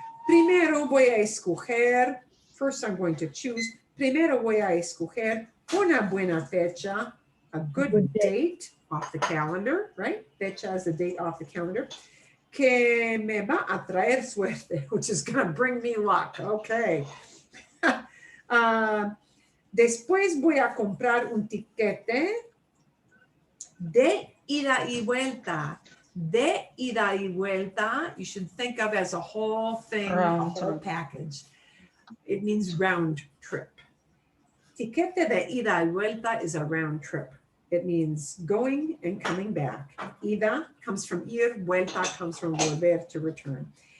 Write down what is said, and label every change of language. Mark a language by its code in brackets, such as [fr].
[es] Primero voy a escoger. [en] First, I'm going to choose. [es] Primero voy a escoger una buena fecha, [en] a good date off the calendar, right? Fecha is a date off the calendar. [es] Que me va a traer suerte, [en] which is going to bring me luck. Okay. [es] Después voy a comprar un tiquete de ida y vuelta. De ida y vuelta, [en] you should think of as a whole thing, a whole package. It means round trip. [es] Tiquete de ida y vuelta [en] is a round trip. It means going and coming back. Ida comes from ir, vuelta comes from volver, to return.